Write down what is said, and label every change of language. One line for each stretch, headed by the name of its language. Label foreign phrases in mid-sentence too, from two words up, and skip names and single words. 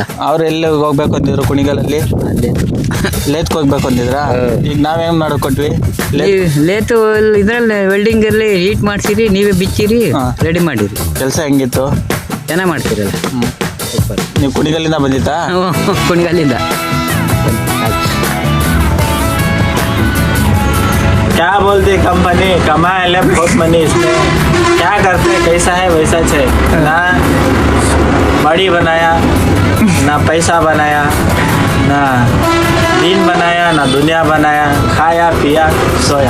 Kannada: ಅವ್ರು ಎಲ್ಲಿ ಹೋಗ್ಬೇಕು ಅಂದಿದ್ರು? ಕುಣಿಗಲಲ್ಲಿ ಅಲ್ಲೇ ಲೇತ್ಗೆ ಹೋಗ್ಬೇಕು ಅಂದಿದ್ರಾ? ಈಗ ನಾವೇನು ಮಾಡಿಕೊಟ್ವಿ? ಲೇತು ಇದರಲ್ಲಿ ವೆಲ್ಡಿಂಗಲ್ಲಿ ಹೀಟ್ ಮಾಡಿಸಿರಿ, ನೀವೇ ಬಿಚ್ಚಿರಿ, ರೆಡಿ ಮಾಡಿರಿ. ಕೆಲಸ ಹೆಂಗಿತ್ತು? ಚೆನ್ನಾಗಿ ಮಾಡ್ತೀರಲ್ಲ. ಸೂಪರ್. ನೀವು ಕುಣಿಗಲ್ಲಿಂದ ಬಂದಿತ್ತಾ? ಕುಣಿಗಲ್ಲಿಂದ.
Hindi: क्या बोलते कंपनी कमाए ले बहुत मनी इसमें क्या करते कैसा है वैसा है ना बड़ी बनाया ना पैसा बनाया ना दिन बनाया ना दुनिया बनाया खाया पिया सोया